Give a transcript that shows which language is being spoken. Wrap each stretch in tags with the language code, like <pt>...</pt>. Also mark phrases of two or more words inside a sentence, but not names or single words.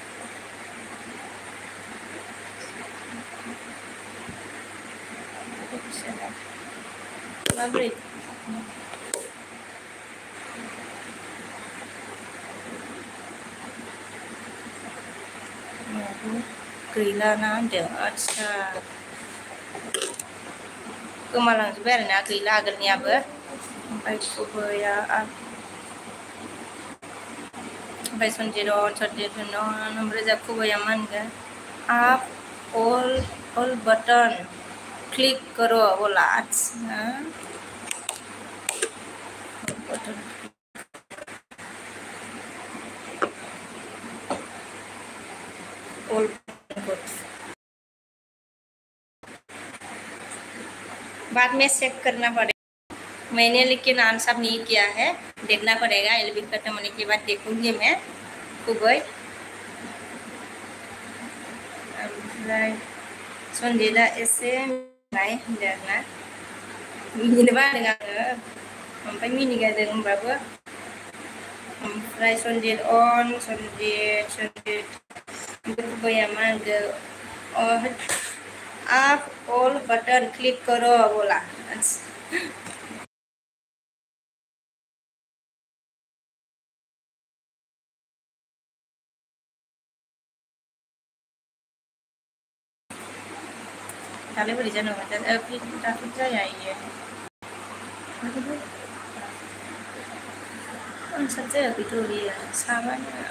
<brx>माबोरै गैलाना होनदों आदसा गोमालांजोब्बाय आरोना गैला आगोलनियाबो ओमफ्राय खुबैया ओमफ्राय सन्जिरन ओमफ्राय जा खुबैया मा होनगोन</brx> <hi>आप ऑल बटन क्लिक करो बोला</hi> <brx>अच्छा</brx> <hi>बटन ऑल बाद में चेक करना पड़ेगा मैंने लेकिन आंसर नहीं किया है देखना पड़ेगा एलबी खत्म होने के बाद देखूंगी मैं खुबै</hi> <brx>ओमफ्राय सन्जिदा एसे मिनिनाय होनदोंना मिनिनो बादों आङो ओमफ्राय मिनिगारदों होनबाबो ओमफ्राय सन्जित खुबैया मा होनदों</brx> <hi>आप ऑल बटन क्लिक करो बोला</hi> <brx>दालाय बोरै जानांगौ दाथ' जाया इयो आनसार जायाखैथ' बेयो साबानो</brx>